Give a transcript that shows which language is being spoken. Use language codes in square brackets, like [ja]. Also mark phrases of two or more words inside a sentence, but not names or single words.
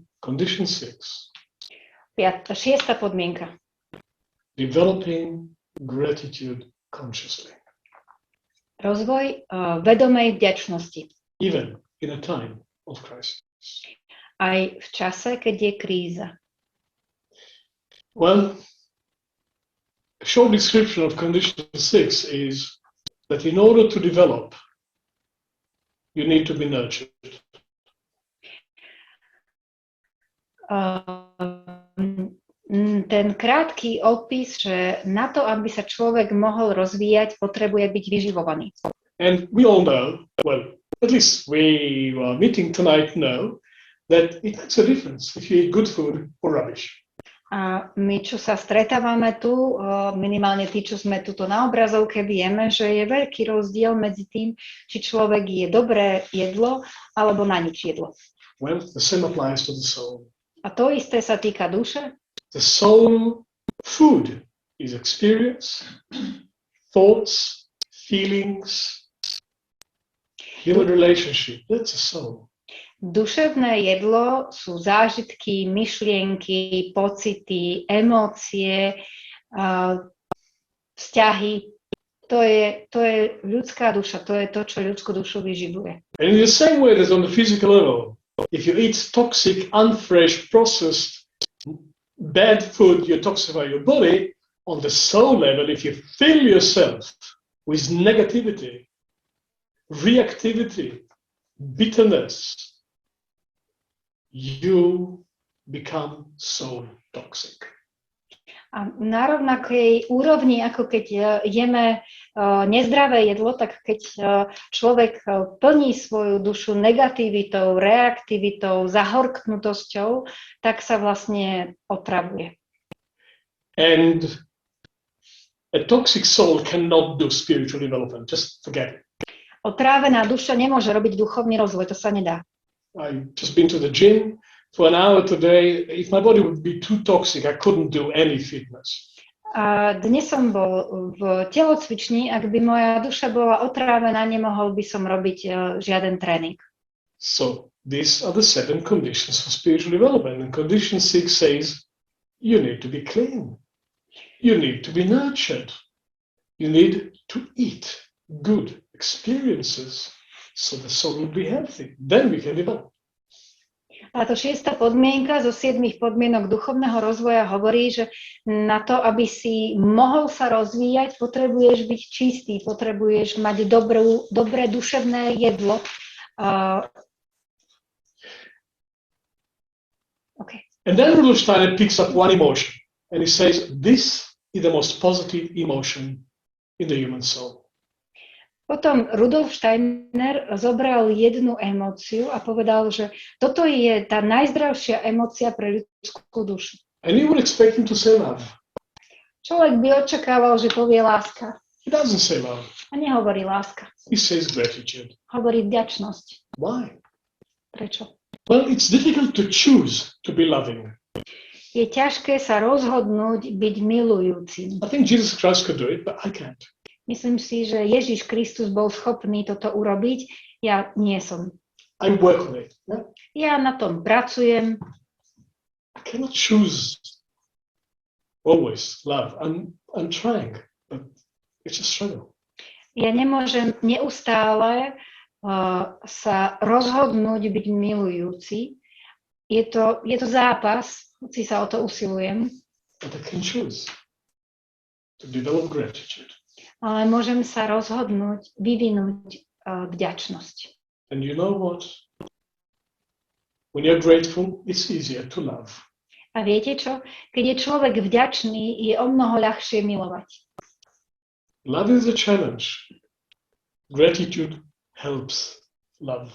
[en] Condition 6. [sk] 6. podmienka. [en] Developing gratitude consciously. [sk] Rozvoj vedomej vďačnosti. [en] Even in a time of crisis. [sk] Aj v čase, keď je kríza. [en] Well, a short description of condition 6 is that in order to develop, you need to be nurtured. [sk] Ten krátky opis, že na to, aby sa človek mohol rozvíjať, potrebuje byť vyživovaný. [en] And we all know, well, at least we who are meeting tonight know, that it makes a difference if you eat good food or rubbish. [sk] A my, čo sa stretávame tu, minimálne tí, čo sme tuto na obrazovke, vieme, že je veľký rozdiel medzi tým, či človek je dobré jedlo, alebo na nič jedlo. [en] Well, the same applies to the soul. [sk] A to isté sa týka duše. [en] The soul food is experience, thoughts, feelings, human relationship. That's a soul. [sk] Duševné jedlo sú zážitky, myšlienky, pocity, emócie, vzťahy. To je ľudská duša, to je to, čo ľudskú dušu vyživuje. [en] And in the same way as on the physical level, if you eat toxic, unfresh, processed, bad food, you toxify your body. On the soul level, if you fill yourself with negativity, reactivity, bitterness, you become soul toxic. [sk] A na rovnakej úrovni, ako keď jeme nezdravé jedlo, tak keď človek plní svoju dušu negativitou, reaktivitou, zahorknutosťou, tak sa vlastne otravuje. [en] And a toxic soul cannot do spiritual development. Just forget it. [sk] Otrávená duša nemôže robiť duchovný rozvoj, to sa nedá. [en] I've just been to the gym for an hour today. If my body would be too toxic, I couldn't do any fitness. [sk] A dnes som bol v telocvični, ak by moja duša bola otrávená, nemohol by som robiť žiaden tréning. [en] So these are the 7 conditions for spiritual development. And condition 6 says you need to be clean. You need to be nurtured. You need to eat good experiences so the soul will be healthy. Then we can develop. [sk] A to 6. podmienka zo 7 podmienok duchovného rozvoja hovorí, že na to, aby si mohol sa rozvíjať, potrebuješ byť čistý, potrebuješ mať dobré duševné jedlo. [en] Okay. And then Rudolf Steiner picks up one emotion and he says, this is the most positive emotion in the human soul. [sk] Potom Rudolf Steiner zobral jednu emóciu a povedal, že toto je tá najzdravšia emócia pre ľudskú dušu. [en] And you would expect him to say love. [sk] Človek by očakával, že povie láska. [en] He doesn't say love. [sk] A nehovorí láska. [en] He says gratitude. [sk] Hovorí vďačnosť. [en] Why? [sk] Prečo? [en] Well, it's difficult to choose to be loving. [sk] Je ťažké sa rozhodnúť byť milujúcim. [en] I think Jesus Christ could do it, but I can't. [sk] Myslím si, že Ježiš Kristus bol schopný toto urobiť. Ja nie som. [en] I work on it. Yeah? [sk] Ja na tom pracujem. [en] I cannot choose always love. I'm trying, but it's a struggle. [sk] Ja nemôžem neustále sa rozhodnúť byť milujúci. Je to zápas, hoci sa o to usilujem. [en] But I can choose to develop gratitude. [sk] Ale môžem sa rozhodnúť vyvinúť vďačnosť. [en] And you know what? When you're grateful, it's easier to love. [sk] A viete čo? Keď je človek vďačný, je omnoho ľahšie milovať. [en] Love is a challenge. Gratitude helps love.